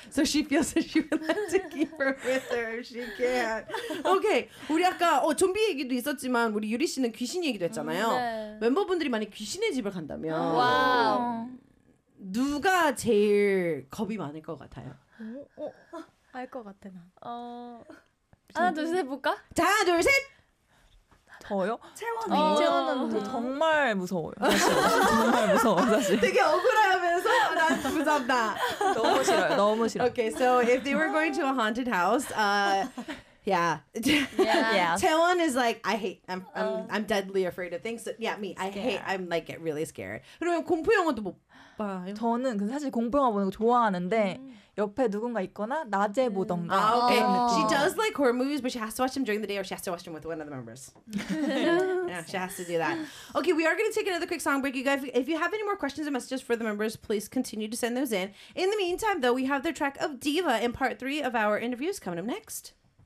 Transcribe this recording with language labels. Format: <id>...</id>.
<en>So she feels that she would like to keep her with her if she can.</en> <ko>Okay, 우리 아까 좀비 얘기도 있었지만 우리 유리 씨는 귀신 얘기도 했잖아요. 네. 멤버분들이 만약 귀신의 집을 간다면. 와우. 누가 제일 겁이 많을 것 같아요? 알 것 같아 나. 하나 둘 셋 볼까? 자 하나 둘 셋! 저요? 채원이. 채원은 정말 무서워요. 정말 무서워 사실. 되게 억울하면서 난 무섭다. 너무 싫어요. 너무 싫어.</ko> <en>Okay, so if they were going to a haunted house, yeah. Yeah. Taewon is like I hate I'm deadly afraid of things. So, yeah, me. Scared. I hate I'm like get really scared.</en> <ko>그러면 공포 영화도 못 봐요? 저는 근데 사실 공포 영화 보는 거 좋아하는데 옆에 누군가 있거나 낮에 보던가. 아, okay.</ko> <en>She does like horror movies but she has to watch them during the day or she has to watch them with one of the members. Yeah, she has to do that. Okay, we are going to take another quick song break. You guys, if you have any more questions or messages for the members, please continue to send those in. In the meantime though, we have their track of Diva in part 3 of our interviews coming up next.</en>